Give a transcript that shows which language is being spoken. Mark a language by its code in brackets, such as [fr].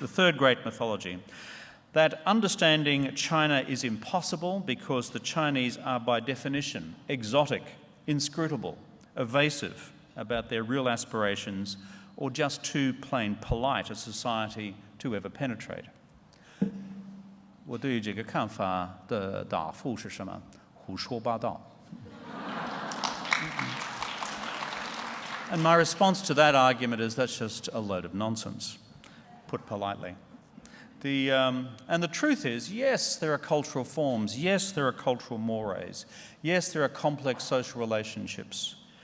[en] The third great mythology, that understanding China is impossible because the Chinese are by definition exotic, inscrutable, evasive about their real aspirations, or just too plain polite a society to ever penetrate. [zh] 我对于这个看法的答复是什么？胡说八道。 [en] And my response to that argument is that's just a load of nonsense, put politely. And the truth is, yes, there are cultural forms. Yes, there are cultural mores. Yes, there are complex social relationships.